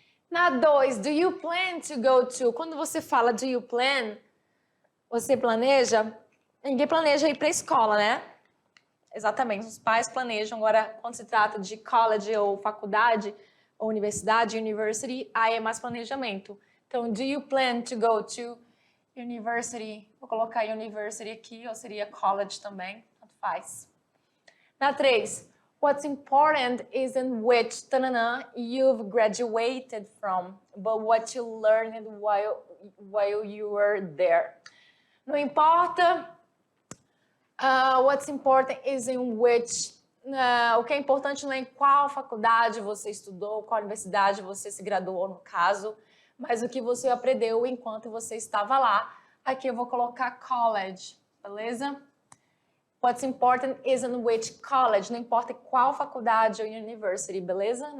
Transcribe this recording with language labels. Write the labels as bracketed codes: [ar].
[pt] Na 2, [en] do you plan to go to? [pt] Quando você fala [en] do you plan, [pt] você planeja? Ninguém planeja ir para a escola, né? Exatamente, os pais planejam. Agora, quando se trata de college ou faculdade, ou universidade, university, aí é mais planejamento. [en] Então, do you plan to go to university? [pt] Vou colocar university aqui, ou seria college também, tanto faz. [en] Na 3, what's important isn't which you've graduated from, but what you learned while you were there. [pt] Não importa [en] what's important isn't which. [pt] O que é importante não é em qual faculdade você estudou, qual universidade você se graduou, no caso, mas o que você aprendeu enquanto você estava lá. Aqui eu vou colocar college, beleza? [en] What's important isn't which college, [pt] não importa qual faculdade ou university, beleza?